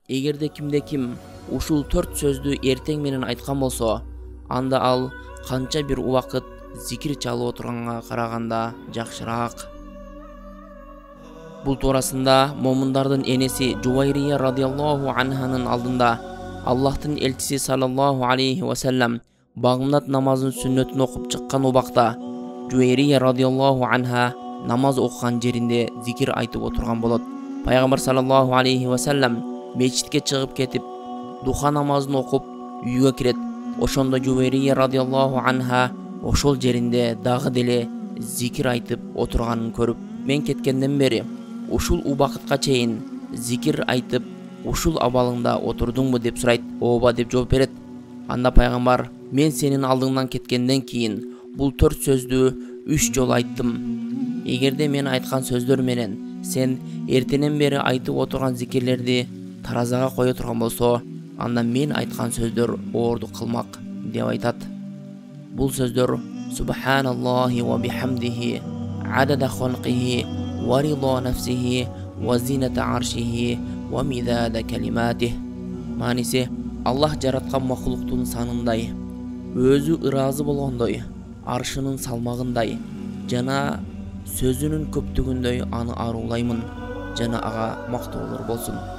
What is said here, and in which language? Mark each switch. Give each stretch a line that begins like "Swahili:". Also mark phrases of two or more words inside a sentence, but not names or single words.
Kyrgyz: Эгерде ким ушул 4 сөздү эртең менен айткан болсо, анда ал канча бир убакыт зикир чалып отурганга караганда жакшыраак. Бул туурасында момундардын энеси Жувайрия
Arabic: رضي الله عنها
Kyrgyz: алдында Аллахтын элчиси
Arabic: صلى الله عليه وسلم
Kyrgyz: багымдат намазын сүннөтүн окуп чыккан убакта Жувайрия
Arabic: رضي الله عنها
Kyrgyz: намаз окуган жеринде зикир айтып отурган болот. Пайгамбар
Arabic: صلى الله عليه وسلم
Kyrgyz: мечитке чыгып кетип, духа намазын окуп үйгө кирет. Ошондо Жувайрия
Arabic: رضي الله عنها
Kyrgyz: ошол жеринде дагы деле зикир айтып отурганын көрүп, мен кеткенден бери ушул убакытка чейин зикир айтып ушул абалыңда отурдуңбу деп сурайт. Ооба деп жооп берет. Анда пайгамбар, мен сенин алдыңдан кеткенден кийин бул 4 сөздү 3 жолу айттым. Эгерде мен айткан сөздөр менен сен эртенен бери айтып отурган зикирлерди таразага кое турган болсо, анда мен айткан сөздөр оордук кылмак деп айтат. Бул сөздөр
Arabic: سبحان الله وبحمده عدد خلقه ورضا نفسه وزنة عرشه ومداد كلماته.
Kyrgyz: Мааниси, Аллах жараткан макулуктун санындай, өзү ыраазы болгондой, аршынын салмагындай жана сөзүнүн көптүгүндөй аны арулаймын, жана ага мактоолор болсун.